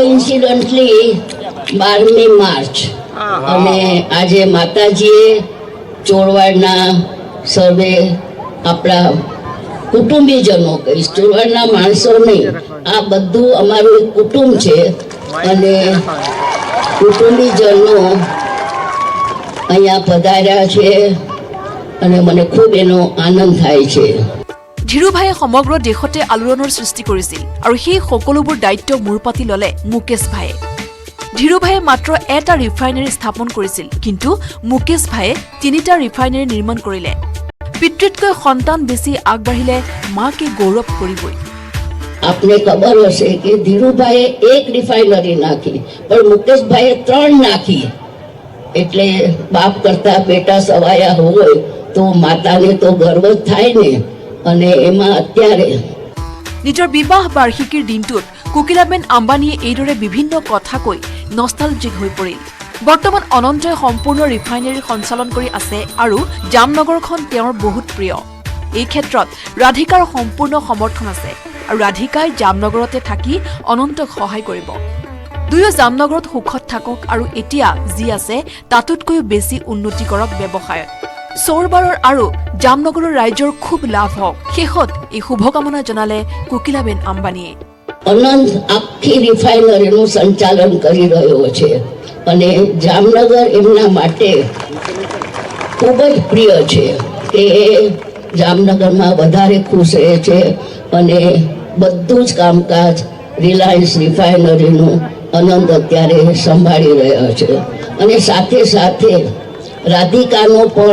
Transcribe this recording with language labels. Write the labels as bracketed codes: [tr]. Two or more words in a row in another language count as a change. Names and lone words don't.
[gu] કોઇન્સિડન્ટલી 12મી માર્ચ અને આજે માતાજીએ ચોરવાડના સર્વે આપણા કુટુંબીજનો કહીશ, ચોરવાડના માણસો નહીં, આ બધું અમારું એક કુટુંબ છે અને કુટુંબીજનો અહીંયા પધાર્યા છે અને મને ખૂબ એનો આનંદ થાય છે। [as] ধীৰুভাইয়ে সমগ্ৰ দেশতে আলোড়নৰ সৃষ্টি কৰিছিল আৰু সেই সকলোবোৰ দায়িত্ব মূৰ পাতি ল'লে মুকেশ ভাইয়ে। ধীৰুভাইয়ে মাত্ৰ এটা ৰিফাইনাৰী স্থাপন কৰিছিল, কিন্তু মুকেশ ভাইয়ে 3টা ৰিফাইনাৰী নিৰ্মাণ কৰিলে। পিতৃতকৈ সন্তান বেছি আগবাঢ়িলে মাকে গৌৰৱ কৰিবই। [gu] આપને ખબર હશે કે ધીરુભાઈએ એક રિફાઇનરી નાખી પણ મુકેશભાઈએ 3 નાખી, એટલે બાપ કરતા બેટા સવાયા હોય તો માતાને તો ગર્વ જ થાય ને। અને એમાં અત્યારે [as] নিজৰ বিবাহ বাৰ্ষিকীৰ দিনটোত কোকিলাবেন আম্বানীয়ে এইদৰে বিভিন্ন কথা কৈ নষ্টালজিক হৈ পৰিল। বৰ্তমান অনন্তই সম্পূৰ্ণ ৰিফাইনাৰী সঞ্চালন কৰি আছে আৰু জামনগৰখন তেওঁৰ বহুত প্ৰিয়। এই ক্ষেত্ৰত ৰাধিকাৰ সম্পূৰ্ণ সমৰ্থন আছে আৰু ৰাধিকাই জামনগৰতে থাকি অনন্তক সহায় কৰিব। দুয়ো জামনগৰত সুখত থাকক আৰু এতিয়া যি আছে তাতোতকৈও বেছি উন্নতি কৰক ব্যৱসায়ত। চৌৰবাৰৰ আৰু জামনগৰৰ ৰাইজৰ খুব লাভ হওক, শেষত এই শুভকামনা জনালে কোকিলাবেন আম্বানীয়ে। [gu] અનંત આખી રિફાઇનરીનું સંચાલન કરી રહ્યો છે અને જામનગર એમના માટે ખૂબ જ પ્રિય છે કે જામનગરમાં વધારે ખુશ રહે છે અને બધું જ કામકાજ રિલાયન્સ રિફાઇનરીનું અનંત અત્યારે સંભાળી રહ્યા છે અને સાથે સાથે રાધિકાનો પણ